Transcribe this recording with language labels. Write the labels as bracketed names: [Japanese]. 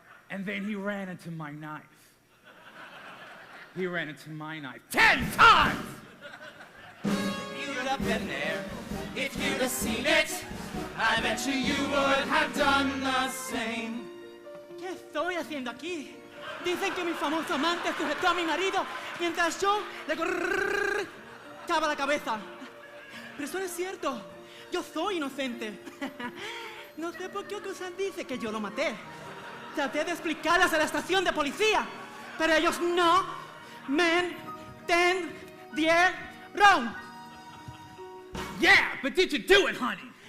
[English] And then he ran into my knife. He ran into my knife 10 times! If you'd have been there, if you'd have seen it, I bet you would have done the same. [Spanish] ¿Qué estoy haciendo aquí? Dicen que mi famoso amante sujetó a mi marido mientras yo le cortaba la cabeza. Pero eso no es cierto. Yo soy inocente. No sé por qué Ocusan dice que yo lo maté. Traté de explicarles a la estación de policía, pero ellos no me entendieron. [English] Yeah, but did you do it, honey?